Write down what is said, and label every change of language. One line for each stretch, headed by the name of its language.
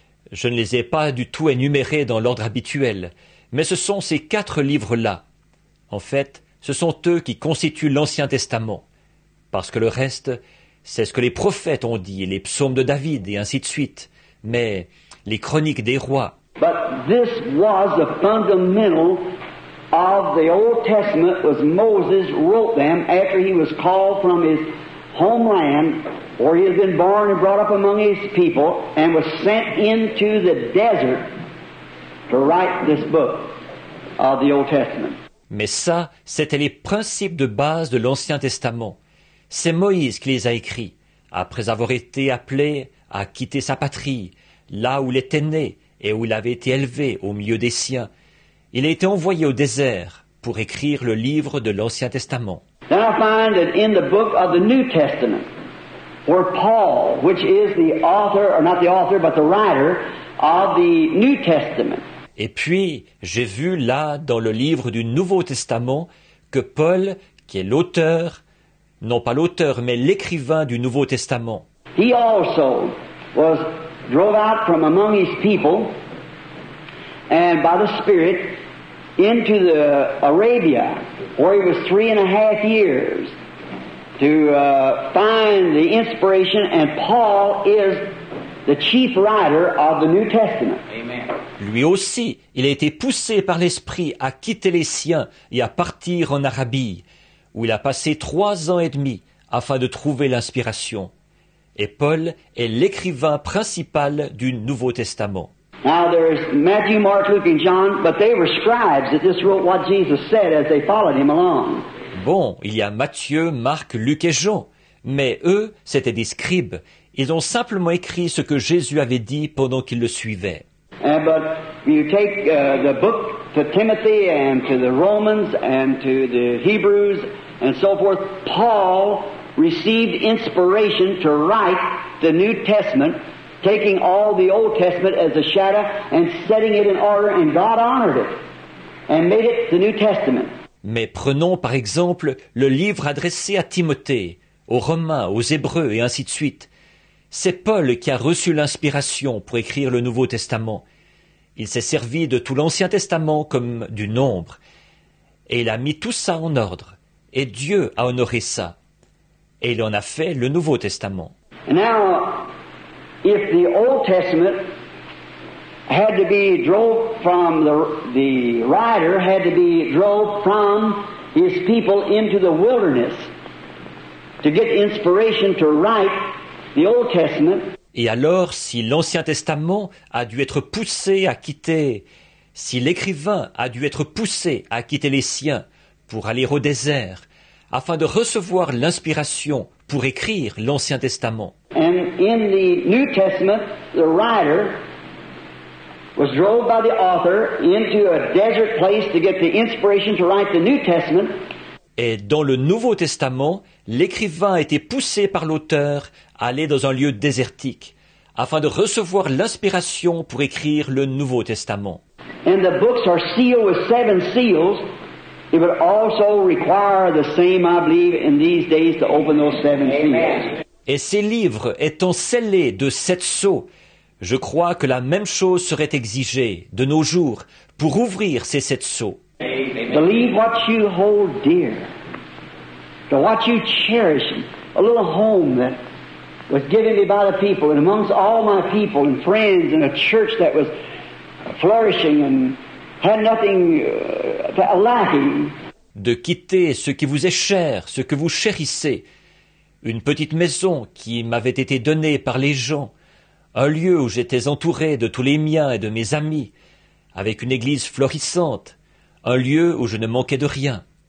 French: Je ne les ai pas du tout énumérés dans l'ordre habituel, mais ce sont ces 4 livres-là. En fait, ce sont eux qui constituent l'Ancien Testament, parce que le reste, c'est ce que les prophètes ont dit, les psaumes de David et ainsi de suite, mais les chroniques des rois.
English: But this was the fundamental of the Old Testament, was Moses wrote them after he was called from his homeland, where he had been born and brought up among his people, and was sent into the desert to write this book of the Old Testament.
French: Mais ça, c'était les principes de base de l'Ancien Testament. C'est Moïse qui les a écrits, après avoir été appelé à quitter sa patrie, là où il était né et où il avait été élevé au milieu des siens. Il a été envoyé au désert pour écrire le livre de l'Ancien Testament.
English: Then I find that in the book of the New Testament, where Paul, which is the author, or not the author, but the writer of the New Testament.
French: Et puis, j'ai vu là, dans le livre du Nouveau Testament, que Paul, qui est l'auteur, non pas l'auteur, mais l'écrivain du Nouveau Testament,
English: He also was drove out from among his people and by the Spirit into the Arabia, where he was 3.5 years to find the inspiration, and Paul is the chief writer of the New Testament. Amen.
French: lui aussi, il a été poussé par l'Esprit à quitter les siens et à partir en Arabie, où il a passé 3 ans et demi afin de trouver l'inspiration. Et Paul est l'écrivain principal du Nouveau Testament.
English: Now there's Matthew, Mark, Luke, and John, but they were scribes that just wrote what Jesus said as they followed him along.
French: Bon, il y a Matthieu, Marc, Luc et Jean, mais eux, c'étaient des scribes. Ils ont simplement écrit ce que Jésus avait dit pendant qu'ils le suivaient.
English: But you take the book to Timothy and to the Romans and to the Hebrews and so forth, Paul received inspiration to write the New Testament, taking all the Old Testament as a shadow and setting it in order, and God honored it and made it the New Testament.
French: Mais prenons par exemple le livre adressé à Timothée, aux Romains, aux Hébreux et ainsi de suite. C'est Paul qui a reçu l'inspiration pour écrire le Nouveau Testament. Il s'est servi de tout l'Ancien Testament comme du nombre. Et il a mis tout ça en ordre. Et Dieu a honoré ça. Et il en a fait le Nouveau Testament.
English: And now, if the Old Testament had to be drove from the writer had to be drove from his people into the wilderness to get inspiration to write the Old Testament.
French: Et alors, si l'Ancien Testament a dû être poussé à quitter, si l'écrivain a dû être poussé à quitter les siens pour aller au désert, afin de recevoir l'inspiration pour écrire l'Ancien Testament.
English: And in the New Testament, the writer was drove by the author into a desert place to get the inspiration to write the New Testament.
French: Et dans le Nouveau Testament, l'écrivain a été poussé par l'auteur à aller dans un lieu désertique, afin de recevoir l'inspiration pour écrire le Nouveau Testament.
English: And the books are sealed with 7 seals. It would also require the same, I believe, in these days to open those 7 seals.
French: Et ces livres étant scellés de 7 sceaux, je crois que la même chose serait exigée de nos jours pour ouvrir ces 7 sceaux.
English: To leave what you hold dear, to what you cherish, a little home that was given me by the people, and amongst all my people and friends, and a church that was flourishing and had nothing lacking.
French: De quitter ce qui vous est cher, ce que vous chérissez, une petite maison qui m'avait été donnée par les gens, un lieu où j'étais entouré de tous les miens et de mes amis, avec une église florissante, un lieu où je ne manquais de rien.